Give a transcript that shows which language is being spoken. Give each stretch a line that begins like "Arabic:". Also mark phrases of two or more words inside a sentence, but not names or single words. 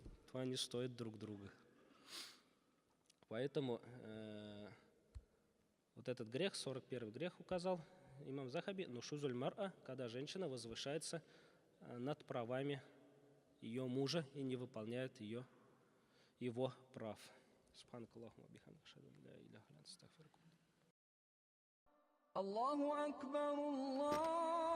Russian: Поэтому вот этот грех, 41-й грех указал имам Захаби,
Arabic: نشوز المرأة,
Russian: когда женщина возвышается над правами ее мужа и не выполняет его прав.
Arabic: سبحانك اللهم وبحمدك أشهد أن لا إله إلا أنت أستغفرك. الله أكبر الله